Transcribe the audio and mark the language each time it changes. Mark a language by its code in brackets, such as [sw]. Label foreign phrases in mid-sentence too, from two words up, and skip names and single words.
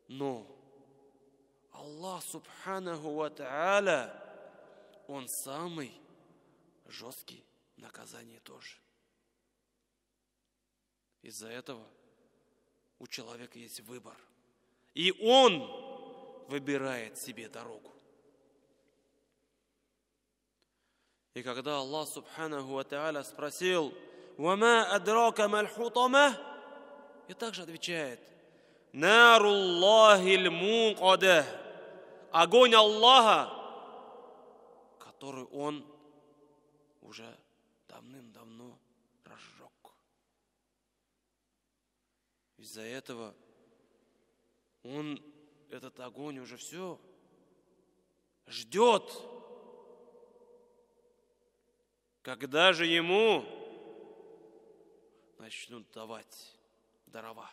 [ru] Но Аллах [ar] سبحانه وتعالى, [ru] Он самый жесткий в наказании тоже. Из-за этого у человека есть выбор. И он выбирает себе дорогу. И когда Аллах [ar] سبحانه وتعالى [ru] спросил: [ar] «وما أدراك ما الحطمة?» [ru] И также отвечает: [ar] «نار الله الموقدة». [ru] Огонь Аллаха, который Он уже давным-давно разжег. Из-за этого Он, этот огонь, уже все ждет, когда же ему начнут давать дарова.